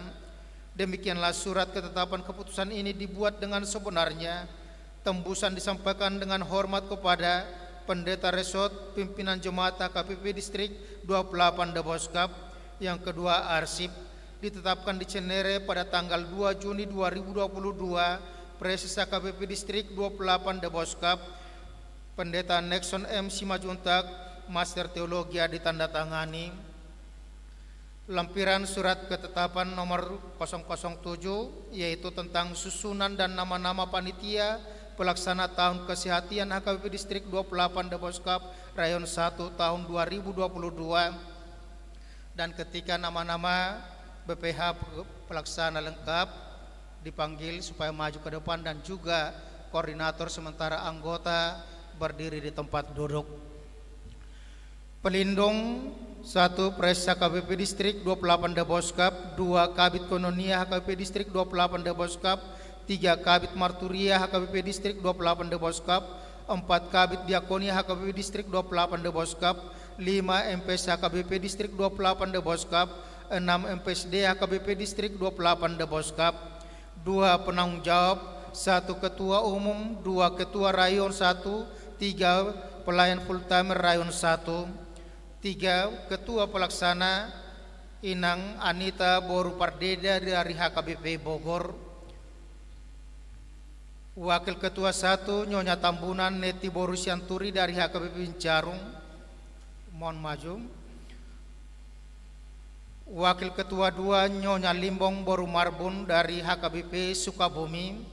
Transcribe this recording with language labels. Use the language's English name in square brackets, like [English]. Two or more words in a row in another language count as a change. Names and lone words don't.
[Indonesian] Demikianlah surat ketetapan keputusan ini dibuat dengan sebenarnya. Tembusan disampaikan dengan hormat kepada Pendeta Resort Pimpinan Jemaat HKBP Distrik 28 Deboskap. Yang kedua, arsip ditetapkan di Cenere pada tanggal 2 Juni 2022, Preses HKBP Distrik 28 Deboskap, Pendeta Nexon M. Simajuntak, Master Teologi ditandatangani. Lampiran surat ketetapan nomor 007 yaitu tentang susunan dan nama-nama panitia pelaksana tahun kesehatan HKBP Distrik 28 Deboskap Rayon 1 tahun 2022, dan ketika nama-nama BPH pelaksana lengkap dipanggil supaya maju ke depan dan juga koordinator sementara anggota berdiri di tempat duduk. Pelindung 1. Pres HKBP Distrik 28 Deboskap, 2. Kabit Kononia HKBP Distrik 28 Deboskap, 3. Kabit Marturia HKBP Distrik 28 Deboskap, 4. Kabit Diakonia HKBP Distrik 28 Deboskap, 5. MPS HKBP Distrik 28 Deboskap, 6. MPSD HKBP Distrik 28 Deboskap. 2. Penanggung jawab 1. Ketua Umum, 2. Ketua Rayon 1, 3. Pelayan [English] full timer [Indonesian] Rayon 1. 3. Ketua Pelaksana Inang Anita Boru Pardeda dari HKBP Bogor. Wakil Ketua 1 Nyonya Tambunan Neti Boru Sianturi dari HKBP Bincarung. Mohon maju. Wakil Ketua 2 Nyonya Limbong Boru Marbun dari HKBP Sukabumi.